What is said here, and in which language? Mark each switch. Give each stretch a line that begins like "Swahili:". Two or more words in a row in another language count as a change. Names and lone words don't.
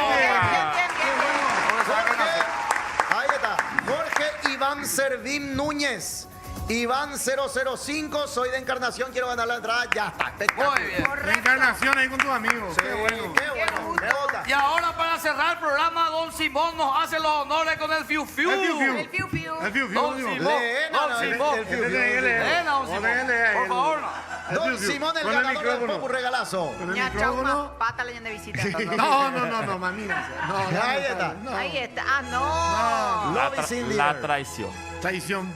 Spanish: Ahí está. Jorge Iván Servín Núñez. Iván 005, soy de Encarnación, quiero ganar la entrada. Ya está. Espectacular. Muy bien. La encarnación ahí con tus amigos. Sí, qué bueno. Me gusta. Y ahora para cerrar el programa, don Simón nos hace los honores con el Fiu Fiu. El Fiu Fiu. El fiu fiu. El Fiu Fiu. Don Simón. Simón. Lee, no, Don no, Simón. el Fiu Fiu. Ven, don Simón. Por favor. Don Simón, el Con el ganador del micrófono. Popu Regalazo. Con el Ya, chau, micrófono. ma. Pata leyenda de visita. No, mamina. No, Ahí está. No. Ahí está. Ah, no. La, Lobby Cindy. la traición. Traición.